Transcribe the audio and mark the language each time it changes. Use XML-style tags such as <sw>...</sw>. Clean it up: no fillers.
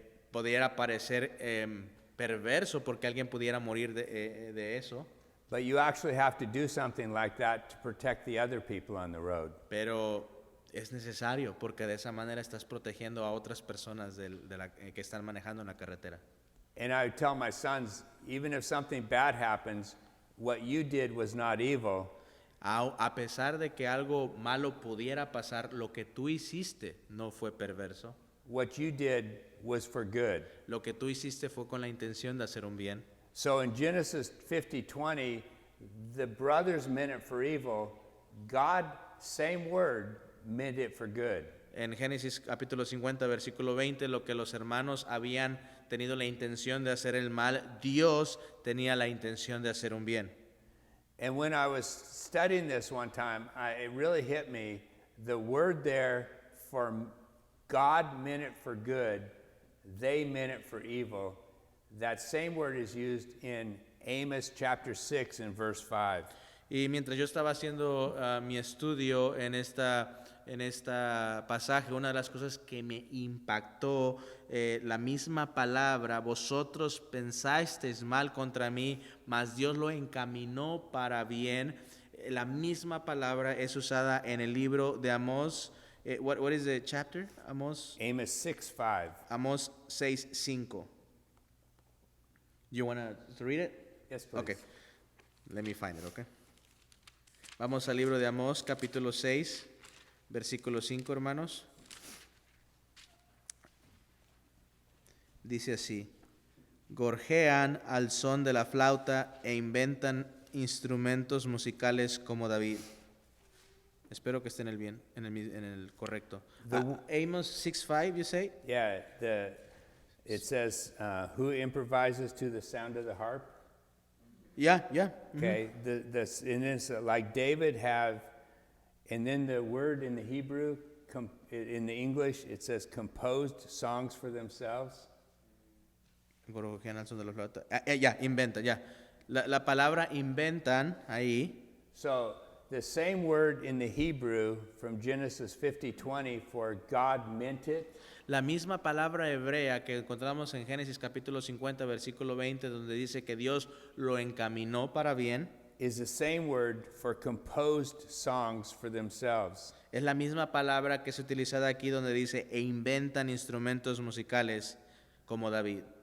<es>pudiera parecer perverso porque alguien pudiera morir de eso.</es> <en>But you actually have to do something like that to protect the other people on the road.</en> <es>Pero es necesario porque de esa manera estás protegiendo a otras personas que están manejando en la carretera.</es> <en>And I would tell my sons, even if something bad happens, what you did was not evil.</en> <es>A pesar de que algo malo pudiera pasar, lo que tú hiciste no fue perverso.</es> <en>What you did was for good.</en> <es>Lo que tú hiciste fue con la intención de hacer un bien.</es> <en>So in Genesis 50:20, the brothers meant it for evil. God, same word, meant it for good.</en> <es>En Génesis capítulo 50, versículo 20, lo que los hermanos habían tenido la intención de hacer el mal, Dios tenía la intención de hacer un bien.</es> <en>And when I was studying this one time, it really hit me. The word there for God meant it for good, they meant it for evil. That same word is used in Amos chapter 6 and verse 5.</en> <es>Y mientras yo estaba haciendo mi estudio en esta pasaje, una de las cosas que me impactó, la misma palabra, vosotros pensasteis mal contra mí, mas Dios lo encaminó para bien. La misma palabra es usada en el libro de Amós.</es> <en>What is the chapter? Amos 6:5. Amós 6:5. You want to read it? Yes, please. Okay. Let me find it, okay?</en> <es>Vamos al libro de Amós, capítulo 6, versículo 5, hermanos. Dice así: gorjean al son de la flauta e inventan instrumentos musicales como David. Espero que esté en el correcto.</es> <en>Amos 6:5, you say? Yeah, it says, who improvises to the sound of the harp? Yeah. Okay, and it's like David have, and then the word in the Hebrew, in the English, it says composed songs for themselves.</en> <es>Gorjean al son de la flauta. Inventan, ya. La palabra inventan ahí.</es> <en>So the same word in the Hebrew from Genesis 50:20 for God meant it.</en> <es>La misma palabra hebrea que encontramos en Génesis capítulo 50, versículo 20, donde dice que Dios lo encaminó para bien,</es> <en>is the same word for composed songs for themselves.</en> <es>es la misma palabra que es utilizada aquí donde dice e inventan instrumentos musicales como David.</es>